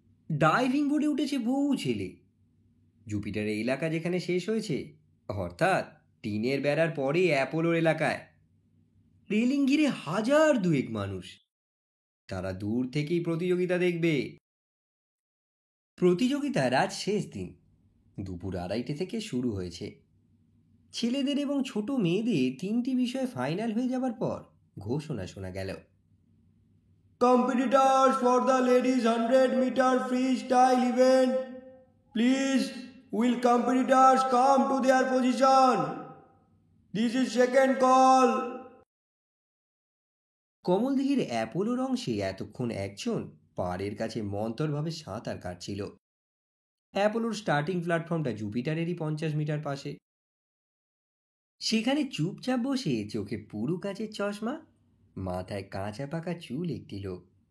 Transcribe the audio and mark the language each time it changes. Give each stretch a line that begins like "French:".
Bangla: Diving বোর্ডে উঠেছে বহু ছেলে। জুপিটারের এলাকা যেখানে শেষ হয়েছে, অর্থাৎ টিনের বেড়ার পরে অ্যাপোলোর এলাকায়, রেলিং ঘিরে 1000-2 মানুষ। তারা দূর থেকেই প্রতিযোগিতা দেখবে। প্রতিযোগিতার আজ শেষ দিন। দুপুর 2:30 থেকে শুরু হয়েছে। ছেলেদের এবং ছোট মেয়েদের 3টি বিষয়ে ফাইনাল হয়ে যাবার পর ঘোষণা শোনা গেল।
English: Competitors for the ladies 100-meter freestyle event, please will competitors come to their position. This is second call.
Bangla: কমলদিঘির অ্যাপোলোর অংশে এতক্ষণ একজন পাড়ের কাছে মন্তরভাবে সাঁতার কাটছিল। অ্যাপোলোর স্টার্টিং প্ল্যাটফর্মটা জুপিটারেরই 50 মিটার পাশে। সেখানে চুপচাপ বসে চোখে পুরু কাচের চশমা, মাথায় কাঁচা পাকা চুল একটি লোক।